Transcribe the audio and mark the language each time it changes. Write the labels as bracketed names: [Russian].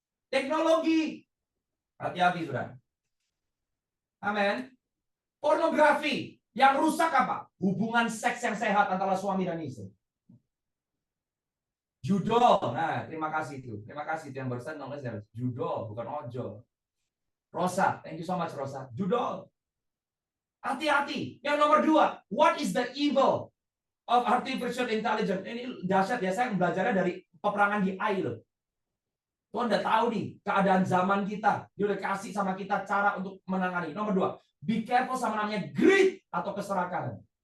[Indonesian] Teknologi. Hati-hati, sudah. Amin. Pornografi. Yang rusak apa? Hubungan seks yang sehat antara suami dan istri. Judol. Nah, terima kasih itu. Terima kasih itu yang barusan nulis judol, bukan ojol. [English] Rosa, thank you so much Rosa. [Indonesian] Judol. Hati-hati. Yang nomor 2, [English] what is the evil of artificial intelligence? [Indonesian] Ini dahsyat ya, saya belajarnya dari peperangan di Ai loh. Tuhan udah tahu nih keadaan zaman kita. Dia udah kasih sama kita cara untuk menangani. Nomor 2, [English] be careful [Indonesian] sama namanya greed atau keserakahan.